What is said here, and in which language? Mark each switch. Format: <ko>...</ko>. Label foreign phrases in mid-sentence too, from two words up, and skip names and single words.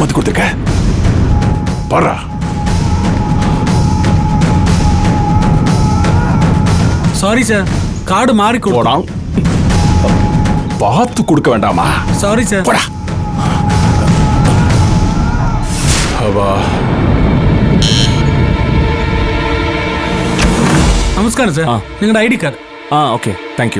<ta>மாத்தி கொடுத்துருக்க பாரா.</ta> <en>sorry sir,</en> <ta>கார்டு மாறி போடா. பார்த்து கொடுக்க வேண்டாமா?</ta> <en>sorry sir.</en> <ta>போடா. அவா.</ta> <ml>നമസ്കാരം സാർ, നിങ്ങളുടെ</ml> <en>ID card. okay, thank you.</en>